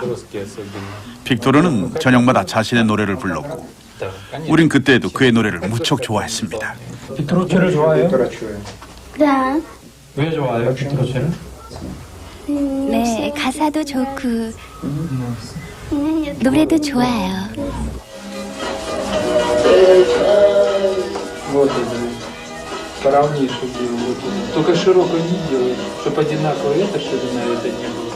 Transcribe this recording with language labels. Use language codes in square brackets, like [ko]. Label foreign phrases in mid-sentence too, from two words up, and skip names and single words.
[ko] 빅토르는 저녁마다 자신의 노래를 불렀고 우린 그때도 그의 노래를 무척 좋아했습니다. 빅토르체를 좋아해요? 네. 왜 좋아해요, 빅토르체를? 네, 가사도 좋고 노래도 좋아요. [ru] Поровни, чтобы вот, только широкое не делай, чтобы одинаково эта ширина, это не было.